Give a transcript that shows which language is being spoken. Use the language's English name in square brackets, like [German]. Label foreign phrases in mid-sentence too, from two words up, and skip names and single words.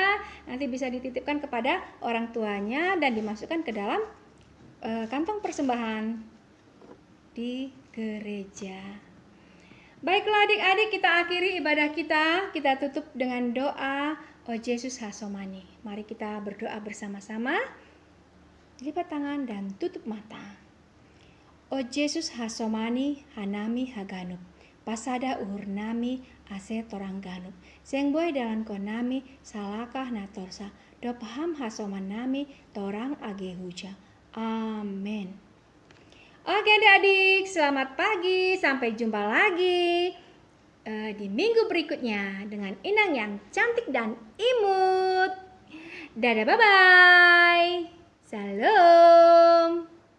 [Indonesian] Nanti bisa dititipkan kepada orang tuanya dan dimasukkan ke dalam kantong persembahan di gereja. Baiklah adik-adik, kita akhiri ibadah kita. Kita tutup dengan doa O Yesus Hasomani. Mari kita berdoa bersama-sama. lipat tangan dan tutup mata. [Batak Simalungun] O Yesus hasomani hanami haganup, pasada uhur nami ase torang ganup, seng boy dalam konami salakah natorsa, do paham hasoman nami torang age huja. [Indonesian] Amin. Oke adik-adik, selamat pagi, sampai jumpa lagi di minggu berikutnya dengan inang yang cantik dan imut. Dadah, bye-bye. Salam.